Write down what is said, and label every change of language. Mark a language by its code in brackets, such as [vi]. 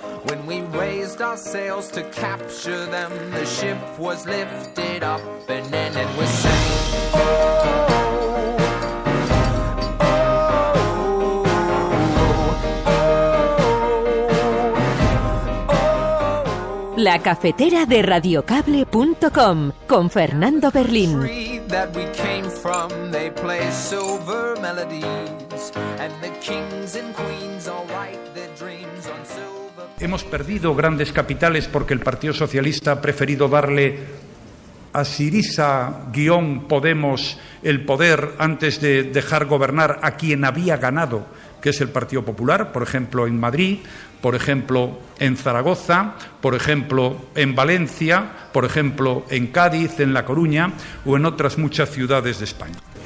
[en] When we raised our sails to capture them, the ship was lifted up and then it was saying, oh, oh, oh, oh. [es] La cafetera de radiocable.com con Fernando Berlín. [en] That we came from, they play silver melodies, and the kings and queens all write their dreams on silver. [es] Hemos perdido grandes capitales porque el Partido Socialista ha preferido darle a Syriza-Podemos el poder antes de dejar gobernar a quien había ganado, que es el Partido Popular, por ejemplo en Madrid, por ejemplo en Zaragoza, por ejemplo en Valencia, por ejemplo en Cádiz, en La Coruña o en otras muchas ciudades de España.